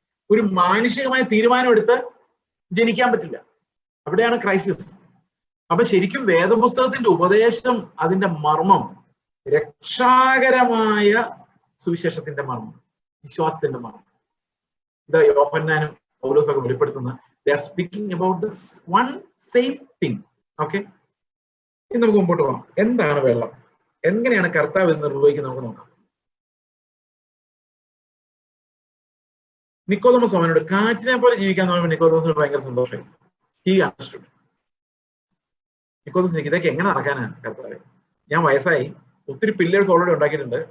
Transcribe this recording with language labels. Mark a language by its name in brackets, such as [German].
[Malayalam] ഒരു മാനുഷികമായ തീരുമാനമെടുത്ത് ജനിക്കാൻ പറ്റില്ല. അവിടെയാണ് ക്രൈസിസ്. അപ്പൊ ശരിക്കും വേദപുസ്തകത്തിന്റെ ഉപദേശം, അതിന്റെ മർമ്മം, രക്ഷാകരമായ സുവിശേഷത്തിന്റെ മർമ്മം, വിശ്വാസത്തിന്റെ മർമ്മം. ഇത് യോഹന്നാനും പൗലോസൊക്കെ വെളിപ്പെടുത്തുന്ന [English] they are speaking about this one same thing. [Malayalam] Okay, ഇനി നമുക്ക് മുമ്പോട്ട് പോകാം. എന്താണ് വെള്ളം? എങ്ങനെയാണ് കർത്താവ് ഇത് നിർവഹിക്കുന്നത് നമുക്ക് നോക്കാം. നിക്കോദെമോസ് അവനോട് കാറ്റിനെ പോലെ ജീവിക്കാൻ പറയുമ്പോൾ നിക്കോദെമോസിന് ഭയങ്കര സന്തോഷമായി. [English] He understood. [Malayalam] നിക്കോദെമോസ് ഇതൊക്കെ എങ്ങനെ നടക്കാനാണ് കർത്താവ്? ഞാൻ വയസ്സായി, ഒത്തിരി പില്ലേഴ്സ് ഓൾറെഡി ഉണ്ടാക്കിയിട്ടുണ്ട്.